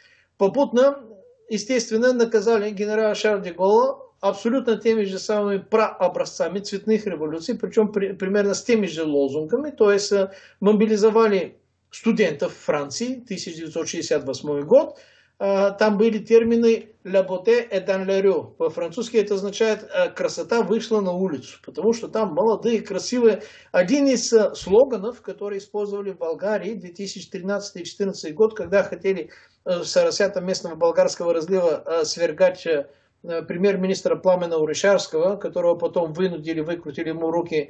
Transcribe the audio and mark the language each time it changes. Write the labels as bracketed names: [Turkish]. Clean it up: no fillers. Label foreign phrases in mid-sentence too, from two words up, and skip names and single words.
[Russian] Попутно, естественно, наказали генерала Шарля де Голля абсолютно теми же самыми прообразцами цветных революций, причем примерно с теми же лозунгами, то есть мобилизовали студентов Франции, 1968 год, там были термины [French] «la beauté est dans la rue». [Russian] По-французски это означает «красота вышла на улицу», потому что там молодые, красивые. Один из слоганов, который использовали в Болгарии в 2013-2014 год, когда хотели в соросятам местного болгарского разлива свергать премьер-министра Пламена Орешарского, которого потом вынудили, выкрутили ему руки.